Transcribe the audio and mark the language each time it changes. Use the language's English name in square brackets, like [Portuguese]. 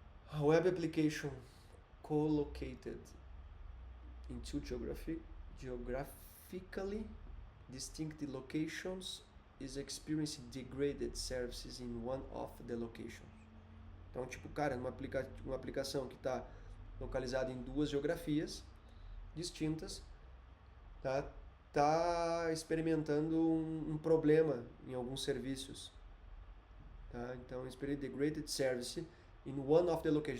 [English] A web application co-located in tilt geography geographically distinct locations is experiencing degraded services in one of the locations. [Portuguese] Então, tipo, cara, uma aplicação que está localizada em duas geografias distintas, tá experimentando um problema em alguns serviços. Tá? [English] Então, experience degraded service in one of the locations.